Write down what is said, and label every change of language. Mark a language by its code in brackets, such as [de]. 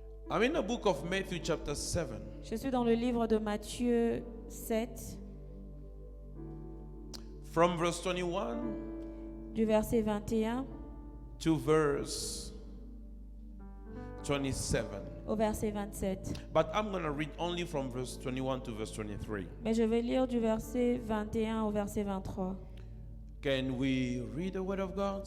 [en] I'm in the book of Matthew chapter 7. [fr] Je suis dans le livre de Matthieu 7, [en] From verse 21 [fr] du verset 21 [en] to verse 27. [fr] au verset 27. [en] But I'm going to read only from verse 21 to verse 23. [fr] Mais je vais lire du verset 21 au verset 23. [en] Can we read the word of God?